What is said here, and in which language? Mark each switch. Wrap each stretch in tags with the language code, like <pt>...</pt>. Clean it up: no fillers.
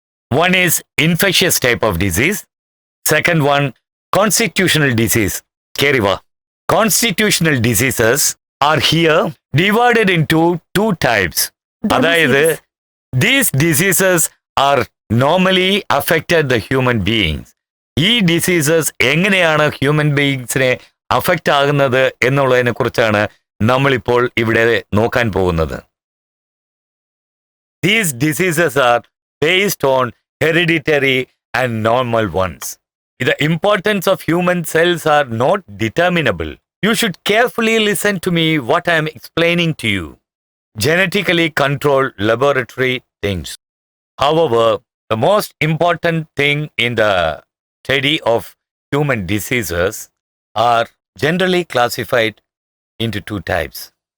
<en>One is infectious type of disease. Second one, constitutional disease. Keriva. Constitutional diseases are here divided into two types. അതായത് these diseases are normally affected the human beings.</en> <ml>ഈ diseases എങ്ങനെയാണ് human ബീയിങ്സിനെ affect ആകുന്നത് എന്നുള്ളതിനെ കുറിച്ചാണ് നമ്മളിപ്പോൾ ഇവിടെ നോക്കാൻ പോകുന്നത്.</ml> <en>These diseases are based on hereditary and normal ones. The importance of human cells are not determinable. You should carefully listen to me what I am explaining to you. Genetically controlled laboratory things. However, the most important thing in the study of human diseases are generally classified into two types.</en>